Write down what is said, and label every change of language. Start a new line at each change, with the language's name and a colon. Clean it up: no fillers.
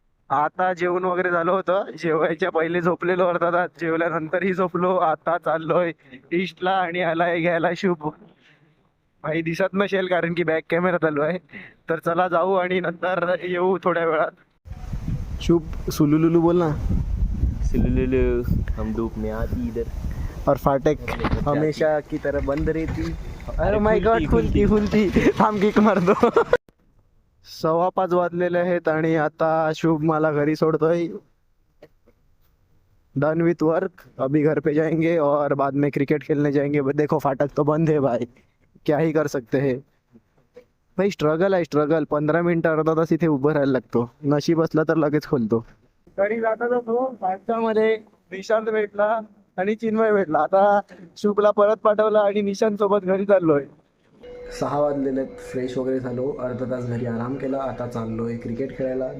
Marathi: आता जेवण वगैरे झालं होतं, जेवायच्या पहिले झोपलेलो अर्थात, जेवल्यानंतरही झोपलो. आता चाललोय ईस्टला आणि आलाय घ्यायला शुभ. भाई दिसत नसेल कारण की बॅक कॅमेरा चालू आहे, तर चला जाऊ आणि नंतर येऊ थोड्या वेळात. शुभ सुलुलुलू बोल ना.
Hindi: सुलुलुलू हम धूप में आती इधर और फाटक हमेशा की तरह बंद रहती.
Marathi: अरे माय गॉड, खुलती थांब किक मारतो. 5:15 वाजलेले आहेत आणि आता शुभ मला घरी सोडतोय.
English: done with work,
Hindi: अभी घर पे जाएंगे और बाद में क्रिकेट खेलने जाएंगे. देखो फाटक तो बंद है भाई, क्या ही कर सकते हैं भाई.
Marathi: स्ट्रगल आहे स्ट्रगल. 15 मिनिटं अर्धा तास इथे उभं राहायला लागतो. नशीब असलं तर लगेच खोलतो. घरी जाता जातो पाचच्यामध्ये निशांत भेटला आणि चिन्मय भेटला. आता शुभला परत पाठवला आणि निशांत सोबत घरी चाललोय. 6 वाजलेले आहेत. फ्रेश वगैरे झालो, अर्धा तास घरी आराम केला. आता चाललो आहे क्रिकेट खेळायला.